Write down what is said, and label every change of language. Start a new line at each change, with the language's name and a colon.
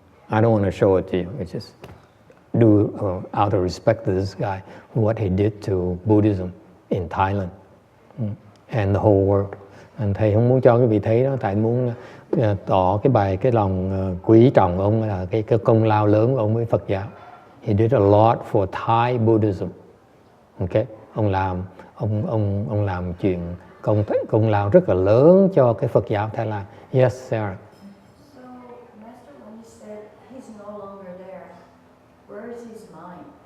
English: I don't want to show it to you. It's just do out of respect to this guy, what he did to Buddhism in Thailand and the whole world.
Vietnamese: And thầy không muốn cho quý vị thấy đó, tại muốn tỏ cái lòng quý trọng ông là cái công lao lớn của ông với Phật giáo.
English: He did a lot for Thai Buddhism. Okay?
Vietnamese: Ông làm chuyện công lao rất là lớn cho cái Phật giáo Thái Lan.
English: Yes, Sarah. So, Master, when he said he's no longer there, where is his mind?